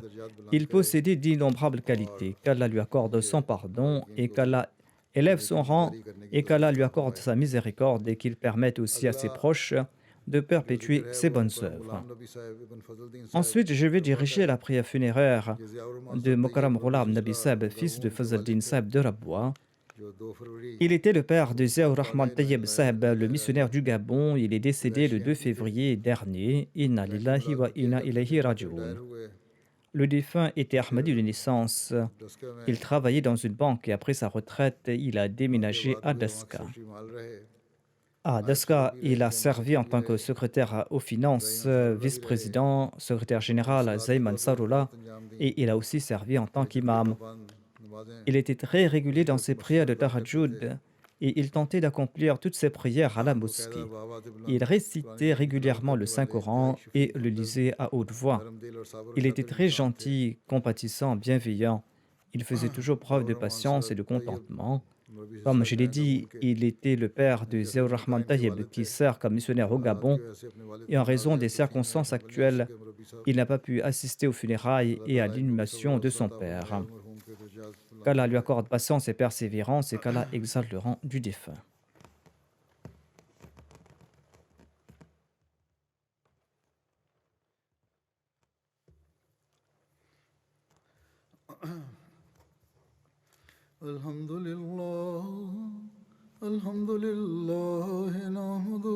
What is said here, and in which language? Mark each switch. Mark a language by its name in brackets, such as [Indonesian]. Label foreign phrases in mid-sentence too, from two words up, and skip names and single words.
[French] Il possédait d'innombrables qualités, qu'Allah lui accorde son pardon et qu'Allah élève son rang et qu'Allah lui accorde sa miséricorde et qu'il permette aussi à ses proches de perpétuer ses bonnes œuvres. Ensuite, je vais diriger la prière funéraire de Mokaram Ghulam Nabi Saheb, fils de Fazl-Din Saheb de Rabwa. Il était le père de Ziaur Rahman Tayyib Saheb, le missionnaire du Gabon. Il est décédé le 2 février dernier. [Arabic] إنا لله وإنا إليه راجعون. [French] Le défunt était Ahmadi de naissance. Il travaillait dans une banque et après sa retraite, il a déménagé à Daska. À Daska, il a servi en tant que secrétaire aux finances, vice-président, secrétaire général à Zayman Sarullah et il a aussi servi en tant qu'imam. Il était très régulier dans ses prières de Tahajjud et il tentait d'accomplir toutes ses prières à la mosquée. Il récitait régulièrement le Saint-Coran et le lisait à haute voix. Il était très gentil, compatissant, bienveillant. Il faisait toujours preuve de patience et de contentement. [Urdu] मौलवी [French] Comme [Urdu] हिस्सा [French] je l'ai [Urdu] لیں، تب [French] dit, [Urdu] उनके [French] il était le père [Urdu] अपने [French] de [Urdu] जैसे [French] Ziaur [Urdu] उनके [French] Rahman [Urdu] ٹائم کے [French] Tayyib, [Urdu] वालिद [French] qui [Urdu] थे, [French] sert comme missionnaire au [Urdu] حالات کے [French] Gabon, [Urdu] ویسے اپنے والد [French] et [Urdu] के [French] en [Urdu] साथ [French] raison [Urdu] थे, [French] des [Urdu] تو اس میں [French] circonstances [Urdu] मजलिस [French] actuelles, [Urdu] کے مربی صاحب [French] il [Urdu] थे। [French] n'a pas pu assister aux funérailles [Urdu] अल्लाह [French] et à [Urdu] تعالیٰ ان کو بھی صبر [French] l'inhumation de [Urdu] हौसला [French] son [Urdu] عطا فرمائے [French] père. [Urdu] اور مرحوم کے درجات بلند [French] Qu'Allah lui [Urdu] फरमाए। [French] accorde patience et persévérance et qu'Allah exalte le rang du défunt. [Arabic] الحمد لله نحمده